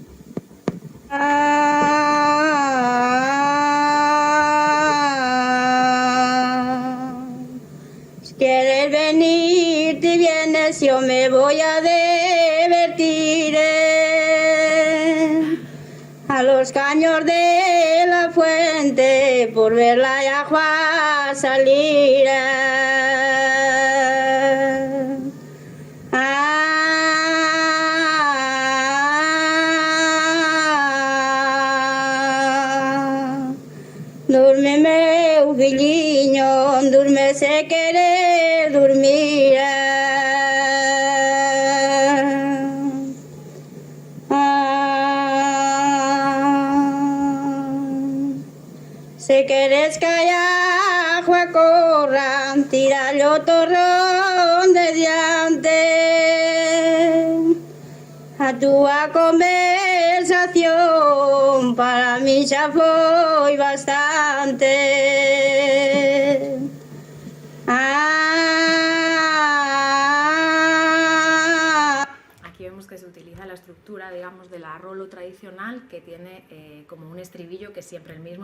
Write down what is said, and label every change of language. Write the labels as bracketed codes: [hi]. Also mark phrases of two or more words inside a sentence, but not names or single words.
[es] Si quieres venir, te vienes, yo me voy a divertir a los caños de la fuente, por ver la yagua salir. [gl] Durme, meu filliño, durme se querer dormir. Si queres que haya agua corra, tíralo torrón de diante. [es] A tu conversación para mí ya fue bastante. Aquí vemos que se utiliza la estructura, digamos, del arrolo tradicional, que tiene como un estribillo que es siempre el mismo.